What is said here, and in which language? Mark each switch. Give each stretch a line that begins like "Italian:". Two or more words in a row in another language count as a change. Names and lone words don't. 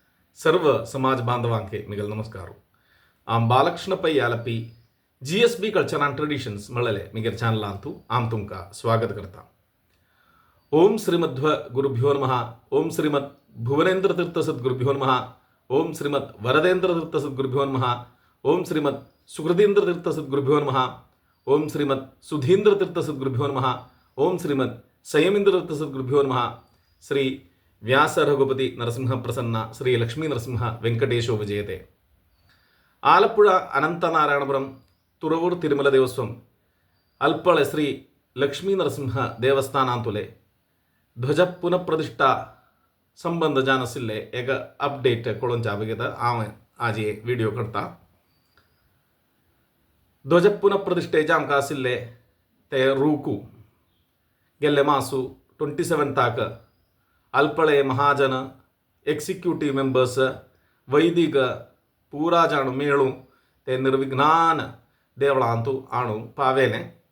Konkani: सर्व समाज बांधवांके मिगल नमस्कारू आम बालकृष्ण पै यालपी GSB
English: culture and traditions
Konkani: मळले मिगर चॅनल अंतू आम तुमका स्वागत करता.
Sanskrit: ओम श्रीमध्व गुरुभ्यो नमः. ओम श्रीमद भुवनेन्द्र तीर्थ सद्गुरुभ्यो नमः. ओम श्रीमद वरदेन्द्र तीर्थ सद्गुरुभ्यो नमः. ओम श्रीमद सुकृतीन्द्र तीर्थ सद्गुरुभ्यो नमः. ओम श्रीमद सुधीन्द्र तीर्थ सद्गुरुभ्यो नमः. ओम श्रीमद संयमीन्द्र तीर्थ सद्गुरुभ्यो नमः. श्री व्यास रघुपति नरसिंह प्रसन्न श्री लक्ष्मी नरसिंह वेंकटेशो विजयते.
Konkani: ആലപ്പുഴ അനന്തനാരായണപുരം തുറവൂർ തിരുമല ദേവസ്വം ಅಲ್ಪಳೆ ಶ್ರೀ ಲಕ್ಷ್ಮೀ ನರಸಿಂಹ ದೇವಸ್ಥಾನಾಂತುಲೆ ಧ್ವಜ ಪುನಃಪ್ರತಿಷ್ಠಾ संबंध जानासिल्ले एक अपडेट कळोवन जावगेता हांव आज हे व्हिडिओ करता. ध्वज पुनःप्रतिष्ठेचे आमकां आशिल्ले ते रूकू गेल्ले मासू 27 अल्पळे महाजन
English: executive members
Konkani: वैदिक पूरा जाणू मेळू ते निर्विघ्नान देवळांतू आणू पावेले.